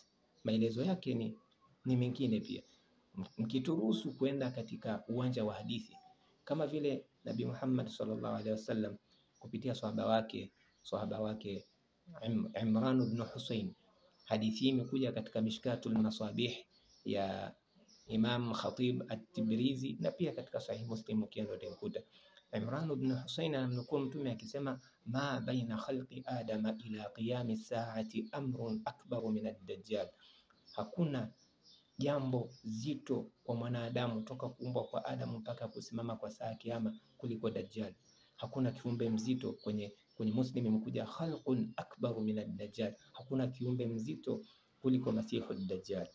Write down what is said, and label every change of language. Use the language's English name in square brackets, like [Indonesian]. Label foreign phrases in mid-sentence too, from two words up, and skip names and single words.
[Swahili] Maelezo yake ni mengine pia. Mkituruhusu kwenda katika uwanja wa hadithi, kama vile Nabii Muhammad [Arabic] صلى الله عليه وسلم [Swahili] kupitia sahaba wake Imran ibn Husayn, hadithi imekuja katika Mishkatul Masabih ya Imam Khatib at-Tibrizi, na pia katika Sahih Muslim ukienda utakuta Imran ibn Husayn anamnukuu Mtume akisema, [Arabic] ما بين خلق آدم إلى قيام الساعة أمر أكبر من الدجال, [Swahili] hakuna jambo zito kwa mwanadamu toka kuumbwa kwa Adamu mpaka kusimama kwa saa kiyama kuliko Dajjal. Hakuna kiumbe mzito. Kwenye Muslim imekuja [Arabic] خلق أكبر من الدجال, [Swahili] hakuna kiumbe mzito kuliko Masihu ad-Dajjal.